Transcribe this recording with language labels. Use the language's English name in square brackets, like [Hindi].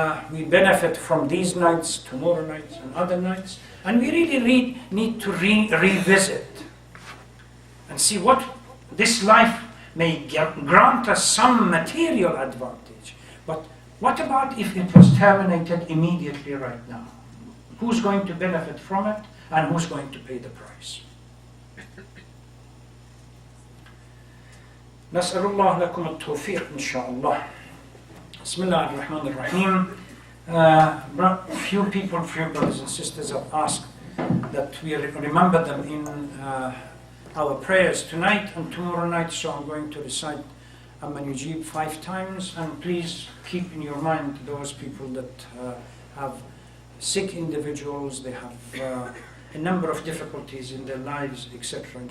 [English] we benefit from these nights, tomorrow nights, and other nights, and we really need to revisit and see what this life may grant us some material advantage. But what about if it was terminated immediately right now? Who's going to benefit from it, and who's going to pay the price? [Arabic] نسأل الله لكم التوفيق إن شاء الله. بسم الله الرحمن الرحيم. [English] Few brothers and sisters have asked that we remember them in our prayers tonight and tomorrow night, so I'm going to recite Amma Yujib 5 times, and please keep in your mind those people that have sick individuals, they have a number of difficulties in their lives, etc.